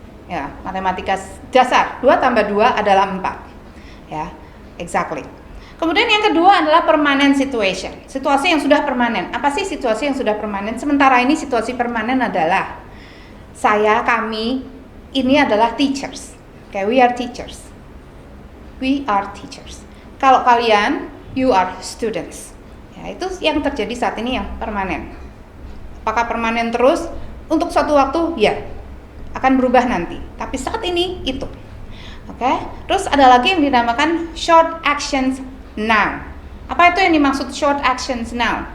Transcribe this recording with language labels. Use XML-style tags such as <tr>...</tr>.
<id>Ya, matematika dasar. 2 tambah 2 adalah 4.</id> <en>Ya, exactly.</en> <id>Kemudian yang kedua adalah permanent situation. Situasi yang sudah permanen. Apa sih situasi yang sudah permanen? Sementara ini situasi permanen adalah kami ini adalah teachers.</id> <en>Okay, we are teachers. We are teachers.</en> <id>Kalau kalian, you are students. Ya, itu yang terjadi saat ini yang permanen. Apakah permanen terus? Untuk suatu waktu, ya. Akan berubah nanti. Tapi saat ini, itu. Oke. Terus ada lagi yang dinamakan short actions now. Apa itu yang dimaksud short actions now?</id>